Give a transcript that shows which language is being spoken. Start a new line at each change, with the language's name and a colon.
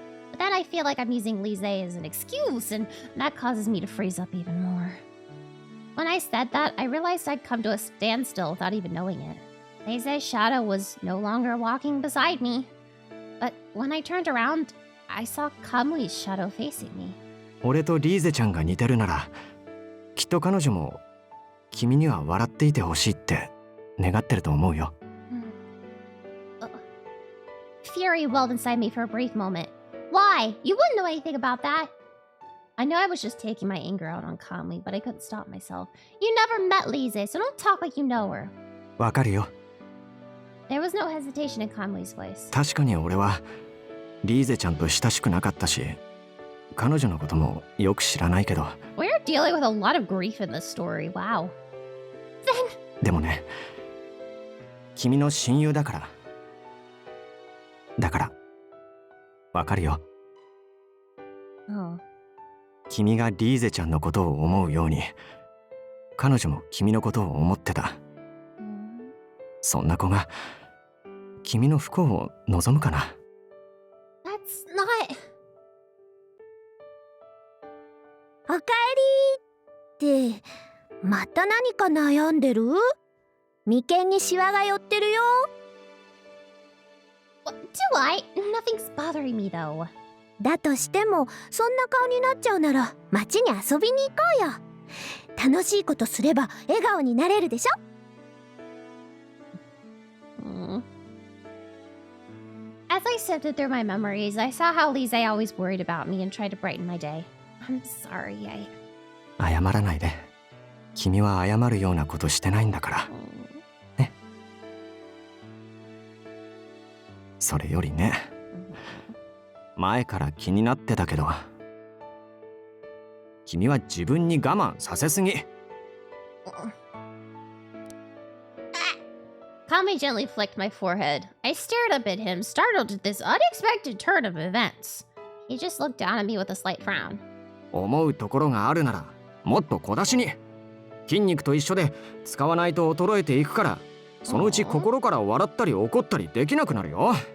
English: But then I feel like I'm using Lise as an excuse, and that causes me to freeze up even more. When I said that, I realized I'd come to a standstill without even knowing it. Lise's shadow was no longer walking beside me. But when I turned around, I saw Kamli's shadow facing me.
Japanese: 俺とリーゼちゃんが似てるなら、きっと彼女も君には笑っていてほしいって願ってると思うよ。
English: Fury welled inside me for a brief moment. Why? You wouldn't know anything about that. I knew I was just taking my anger out on Conley, but I couldn't stop myself. You never met Lise, so don't talk like you know her.
Japanese: わかるよ。
English: There was no hesitation in Conley's voice.
Japanese: 確かに俺はリーゼちゃんと親しくなかったし、彼女のこともよく知らないけど。
English: We're dealing with a lot of grief in this story. Wow.
Japanese: でもね、君の親友だから。だから、わかるよ。
English: Oh.
Japanese: 君がリーゼちゃんのことを思うように、彼女も君のことを思ってた。そんな子が君の不幸を望むかな。
English: That's not...
Japanese: おかえりって、また何か悩んでる？眉間にシワが寄ってるよ。
English: What do I? Nothing's bothering me though.
Japanese: だとしても、そんな顔になっちゃうなら街に遊びに行こうよ。楽しいことすれば笑顔になれるでしょ。
English: As I sifted through my memories, I saw how Lise always worried about me and tried to brighten my day. I'm sorry,
Japanese: 謝らないで。君は謝るようなことしてないんだからね。それよりね、前から気になってたけど、君は自分に我慢させすぎ。
English: Kami gently flicked my forehead. I stared up at him, startled at this unexpected turn of events. He just looked down at me with a slight frown.
Japanese: 思うところがあるならもっと小出しに。筋肉と一緒で使わないと衰えていくから、そのうち心から笑ったり怒ったりできなくなるよ。